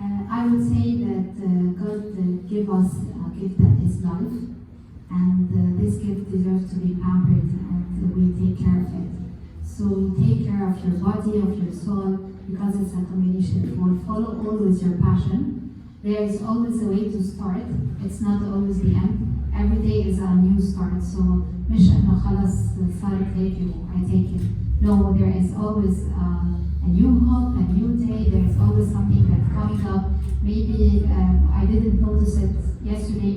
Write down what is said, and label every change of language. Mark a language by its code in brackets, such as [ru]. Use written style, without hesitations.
[en] I would say that God gave us a gift that is life, and this gift deserves to be pampered, and we take care of it. So take care of your body, of your soul, because it's a combination. Follow always your passion. There is always a way to start. It's not always the end. Every day is a new start. [ar] So مش إنه خلاص صارت هيك [en] I take it. No, there is always a new hope, a new day. There is always something that's coming up. Maybe I didn't notice it yesterday.